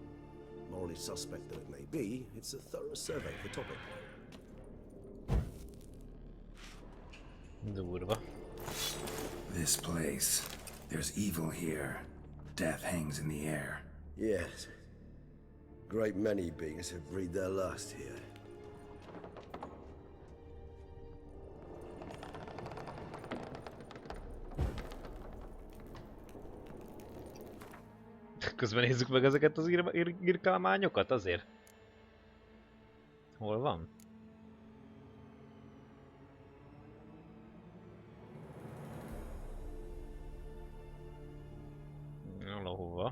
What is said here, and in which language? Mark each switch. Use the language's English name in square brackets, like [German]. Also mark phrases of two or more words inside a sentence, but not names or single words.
[English] Morally suspect though it may be, it's a thorough survey of the topic. [Hungarian] Durva. [English] This place. There's evil here. Death hangs in the air. Yes. Great many beings have breathed their last here. [Hungarian] Közben nézzük meg ezeket az írkálmányokat azért. Hol van? Valahova.